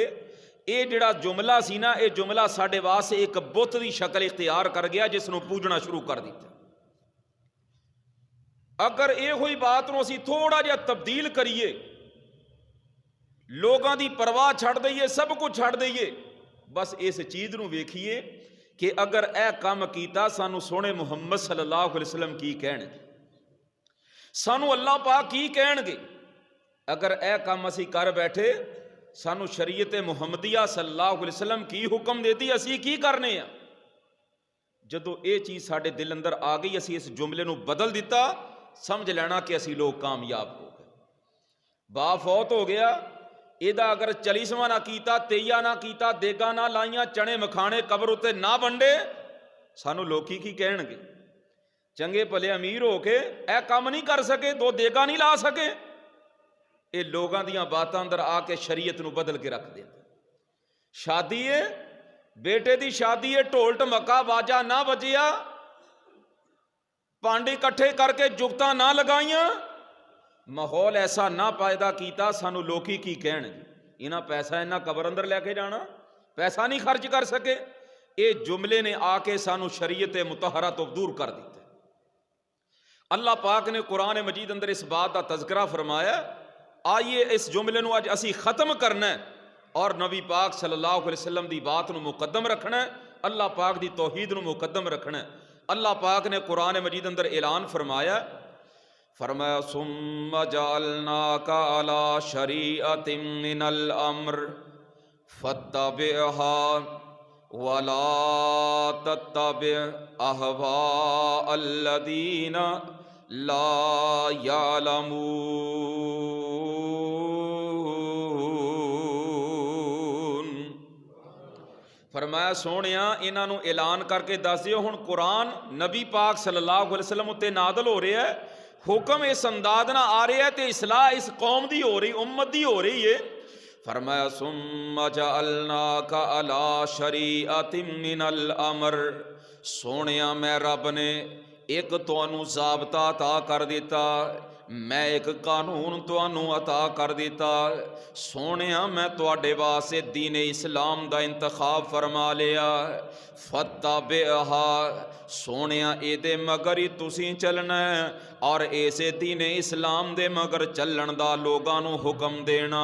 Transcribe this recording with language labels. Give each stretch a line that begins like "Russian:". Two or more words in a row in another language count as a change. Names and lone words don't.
Punjabi: ਯੇ ਜਿਹੜਾ ਜੁਮਲਾ ਸੀ ਨਾ, ਯੇ ਜੁਮਲਾ ਸਾਡੇ ਵਾਸਤੇ ਏਕ ਬੁਤ ਕੀ ਸ਼ਕਲ ਇਖ਼ਤਿਆਰ ਕਰ ਗਿਆ, ਜਿਸਨੂ ਪੂਜਣਾ ਸ਼ੁਰੂ ਕਰ ਦਿੱਤਾ। ਅਗਰ ਯੋ ਹੀ ਬਾਤ ਨੂੰ ਅਸੀਂ ਥੋੜਾ ਜਿਹਾ ਤਬਦੀਲ ਕਰੀਏ, ਲੋਗੋਂ ਕੀ ਪਰਵਾਹ ਛੱਡ ਦੇਈਏ, ਸਬ ਕੁਛ ਛੱਡ ਦੇਈਏ, ਬਸ ਇਸ ਚੀਜ਼ ਨੂੰ ਵੇਖੀਏ ਕਿ ਅਗਰ ਯਹ ਕਾਮ ਕੀਤਾ, ਸਾਨੂ ਸੋਹਣੇ ਮੁਹੰਮਦ
Arabic: صلى الله عليه وسلم
Punjabi: ਕੀ ਕਹਿਣਗੇ, ਸਾਨੂ ਅੱਲ੍ਹਾ ਪਾਕ ਕੀ ਕਹਿਣਗੇ। ਅਗਰ ਯਹ ਕਾਮ ਅਸੀ ਕਰ ਬੈਠੇ, ਸਾਨੂ ਸ਼ਰੀਅਤ ਮੁਹੰਮਦੀਆ
Arabic: صلى الله عليه وسلم
Punjabi: ਕੀ ਹੁਕਮ ਦੇਤੀ, ਅਸੀ ਕੀ ਕਰਨੇ ਆ। ਜਦੋਂ ਯੇ ਚੀਜ਼ ਸਾਡੇ ਦਿਲ ਅੰਦਰ ਆ ਗਈ, ਅਸੀ ਇਸ ਜੁਮਲੇ ਨੂੰ ਬਦਲ ਦਿੱਤਾ, ਸਮਝ ਲੈਣਾ ਕਿ ਅਸੀ ਲੋਗ ਕਾਮਯਾਬ ਹੋ ਗਏ। ਬਾ ਫ਼ੌਤ ਹੋ ਗਿਆ, ਇਹਦਾ ਅਗਰ 40ਵਾਂ ਨਾ ਕੀਤਾ, 23 ਨਾ ਕੀਤਾ, ਦੇਗਾਂ ਨਾ ਲਾਈਆਂ, ਚਨੇ ਮਖਾਨੇ ਕਬਰ ਉੱਤੇ ਨਾ ਵੰਡੇ, ਸਾਨੂ ਲੋਕੀ ਕੀ ਕਹਿਣਗੇ। ਚੰਗੇ ਭਲੇ ਅਮੀਰ ਹੋ ਕੇ ਯਹ ਕਾਮ ਨਹੀਂ ਕਰ ਸਕੇ, 2 ਦੇਗਾਂ ਨਹੀਂ ਲਾ ਸਕੇ, ਯੇ ਲੋਗੋਂ ਦੀਆਂ ਬਾਤਾਂ ਅੰਦਰ ਆ ਕੇ ਸ਼ਰੀਅਤ ਨੂੰ ਬਦਲ ਕੇ ਰੱਖ ਦੇਂਦਾ। ਸ਼ਾਦੀ ਹੈ, ਬੇਟੇ ਕੀ ਸ਼ਾਦੀ ਹੈ, ਢੋਲ ਢਮਕਾ ਬਾਜਾ ਨਾ ਵੱਜਿਆ, ਭਾਂਡੇ ਇਕੱਠੇ ਕਰਕੇ ਜੁਗਤਾਂ ਨਾ ਲਗਾਈਆਂ, ਮਾਹੌਲ ਐਸਾ ਨਾ ਪੈਦਾ ਕੀਆ, ਸਾਨੂ ਲੋਕੀ ਕੀ ਕਹਿਣਗੇ ਇਨ੍ਹਾਂ ਪੈਸਾ ਇਨ੍ਹਾਂ ਕਬਰ ਅੰਦਰ ਲੈ ਕੇ ਜਾਣਾ, ਪੈਸਾ ਨਹੀਂ ਖ਼ਰਚ ਕਰ ਸਕੇ। ਯੇ ਜੁਮਲੇ ਨੇ ਆ ਕੇ ਸਾਨੂ ਸ਼ਰੀਅਤ ਮੁਤਹੱਰਾ ਤੋ ਦੂਰ ਕਰ ਦਿੱਤਾ। ਅੱਲ੍ਹਾ ਪਾਕ ਨੇ ਕੁਰਆਨ ਮਜੀਦ ਅੰਦਰ ਇਸ ਬਾਤ ਕਾ ਤਜ਼ਕਿਰਾ ਫ਼ਰਮਾਇਆ। ਆਈਏ ਇਸ ਜੁਮਲੇ ਨੂੰ ਅੱਜ ਅਸੀ ਖ਼ਤਮ ਕਰਨਾ ਹੈ ਔਰ ਨਬੀ ਪਾਕ
Arabic: صلى الله عليه وسلم
Punjabi: ਕੀ ਬਾਤ ਨੂੰ ਮੁਕੱਦਮ ਰੱਖਣਾ ਹੈ, ਅੱਲ੍ਹਾ ਪਾਕ ਕੀ ਤੌਹੀਦ ਨੂੰ ਮੁਕੱਦਮ ਰੱਖਣਾ ਹੈ। ਅੱਲ੍ਹਾ ਪਾਕ ਨੇ ਕੁਰਆਨ ਮਜੀਦ ਅੰਦਰ ਐਲਾਨ ਫ਼ਰਮਾਇਆ, ਫ਼ਰਮਾਇਆ
Arabic: ثم جعلناك على شريعة من الأمر فاتبعها ولا تتبع أهواء الذين لا يعلمون.
Punjabi: ਫ਼ਰਮਾਇਆ ਸੋਹਣਿਆ ਇਨ੍ਹਾਂ ਨੂੰ ਐਲਾਨ ਕਰਕੇ ਦੱਸ ਦਿਓ, ਹੁਣ ਕੁਰਆਨ ਨਬੀ ਪਾਕ
Arabic: صلى الله عليه وسلم
Punjabi: ਉੱਤੇ ਨਾਦਲ ਹੋ ਰਿਹਾ ਹੈ, ਹੁਕਮ ਇਸ ਅੰਦਾਜ਼ ਨਾਲ ਆ ਰਿਹਾ ਹੈ ਤੇ ਇਸਲਾਹ ਇਸ ਕੌਮ ਦੀ ਹੋ ਰਹੀ, ਉੱਮਤ ਦੀ ਹੋ ਰਹੀ ਹੈ। ਫ਼ਰਮਾਇਆ
Arabic: ثم جعلناك على شريعة من الأمر,
Punjabi: ਸੋਹਣਿਆ ਮੈਂ ਰੱਬ ਨੇ ਏਕ ਤੁਹਾਨੂ ਜ਼ਾਬਤਾ ਅਤਾ ਕਰ ਦਿੱਤਾ, ਮੈਂ ਏਕ ਕਾਨੂਨ ਤੁਹਾਨੂ ਅਤਾ ਕਰ ਦਿੱਤਾ। ਸੋਹਣਿਆ ਮੈਂ ਤੁਹਾਡੇ ਵਾਸਤੇ ਦੀਨ ਇਸਲਾਮ ਦਾ ਇੰਤਖ਼ਾਬ ਫ਼ਰਮਾ ਲਿਆ। ਫੱਤਬਿਅਹਾ, ਸੋਹਣਿਆ ਇਹਦੇ ਮਗਰ ਹੀ ਤੁਸੀਂ ਚੱਲਣਾ ਹੈ ਔਰ ਇਸੇ ਦੀਨ ਇਸਲਾਮ ਦੇ ਮਗਰ ਚੱਲਣ ਦਾ ਲੋਗਾਂ ਨੂ ਹੁਕਮ ਦੇਣਾ।